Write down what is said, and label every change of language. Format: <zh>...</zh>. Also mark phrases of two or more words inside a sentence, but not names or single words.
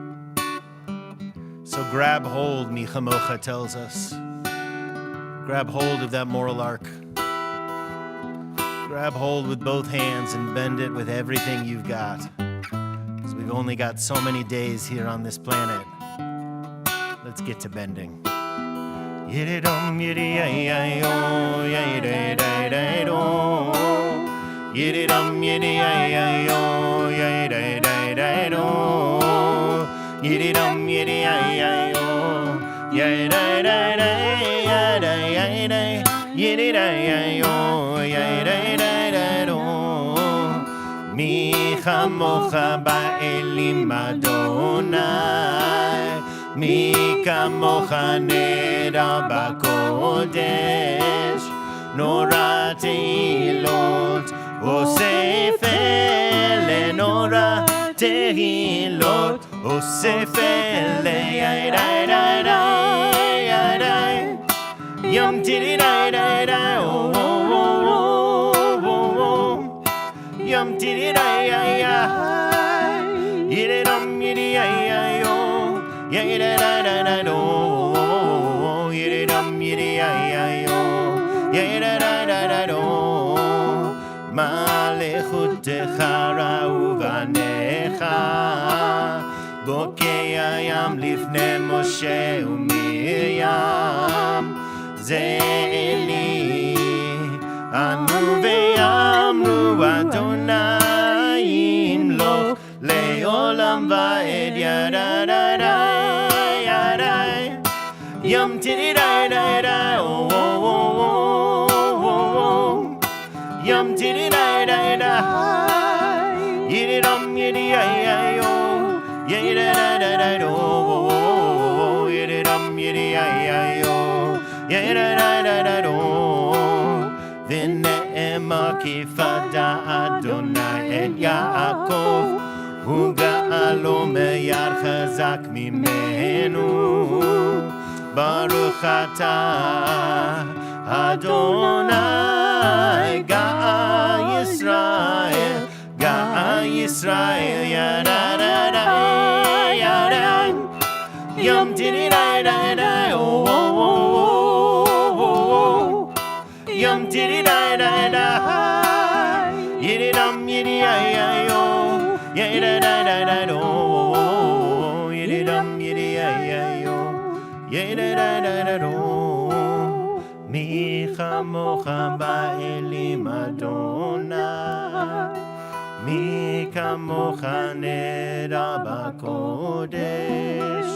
<en>So grab hold, Michamocha tells us. Grab hold of that moral arc. Grab hold with both hands and bend it with everything you've got. Because we've only got so many days here on this planet. Let's get to bending. Yididum yidiyay-ay-oh, yay-day-day-day-do. Yididum yidiyay-ay-oh, yay-day-day-day-do. Yididum yidiyay-ay-oh, yay-day-day-day-day-day. Yididayay-oh, yay-day-day-day-do.</en> <he>מי כמכה באלים אדני. מי כמכה נאדר בקדש. נורא תהלות עשה פלא נורא תהלות עשה פלא- yay-day-day-day-day. Yum tiddy-day-day-day, oh, oh, oh, oh, oh, oh. Yum tiddy-day-day-day. Yiddy-dum, yiddy-ay-ay-oh. Yay-da-da-da-da-do. Yiddy-dum, yiddy-ay-ay-oh. Yay-da-da-da-da-do. מלכותך ראו בניך. בוקע ים לפני משה ומרים. זה אלי ענו ואמרו אדני ימלך לעולם ועד yada-da-da, yada. Yum tiddy-day-day-day, oh, oh, oh, oh, oh. Yum tiddy-day-day-day. Yiddy-dum, yiddy-ay-ay-oh. Yiddy-da-da-da-da-do. Yiddy-dum, yiddy-ay-ay-oh. Yiddy-da-da-da-do. ונאמר כי פדה אדני את יעקב. וגאלו מיד חזק ממנו. ברוך אתה אדני גאל ישראל, גאל ישראל, yada-da-da, yada. Yum tiddy-day-day-day, oh, oh, oh, oh, oh. Yum tiddy-day-day-day. Yiddy-dum, yiddy-ay-ay-oh. Yay-da-da-da-da-do. Yiddy-dum, yiddy-ay-ay-oh. Yay-da-da-da-da-do. מי כמכה באלים אדני. מי כמכה נאדר בקדש.</he>